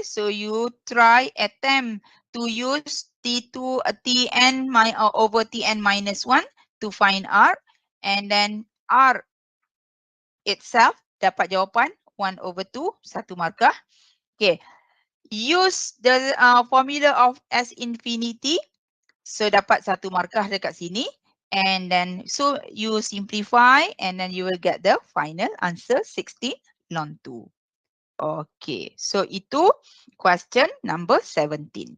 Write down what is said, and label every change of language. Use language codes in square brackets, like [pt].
[en] So you try attempt to use T2 Tn over Tn minus 1 to find R. And then R itself [ms] dapat jawapan [en] 1 over 2, 1 markah. Okay. Use the formula of S infinity. [ms] So dapat 1 markah dekat sini. [en] And then, so you simplify and then you will get the final answer 16 ln 2. Okay, so itu question number 17.